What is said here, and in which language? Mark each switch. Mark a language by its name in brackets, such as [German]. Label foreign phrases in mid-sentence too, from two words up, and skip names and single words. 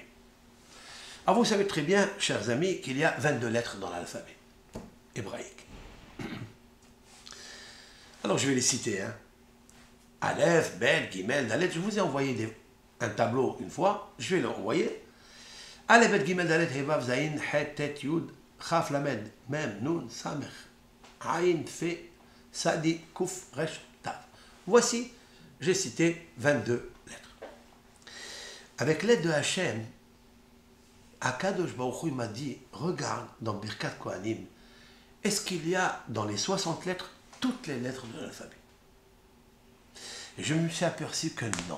[French] Alors vous savez très bien, chers amis, qu'il y a 22 lettres dans l'alphabet hébraïque. Alors je vais les citer. [Hebrew] אלף בית גימל דלת. [French] Je vous ai envoyé un tableau une fois, je vais l'envoyer. [Hebrew] אלף בית גימל דלת הא וו זין חית טית יוד כף למד מם נון סמך עין פא צדי קוף ריש תו. [French] Voici, j'ai cité 22 lettres. Avec l'aide de Hachem, [Hebrew] הקדוש ברוך הוא [French] m'a dit, regarde dans [Hebrew] ברכת כהנים, [French] est-ce qu'il y a dans les 60 lettres toutes les lettres de l'alphabet? Et je me suis aperçu que non.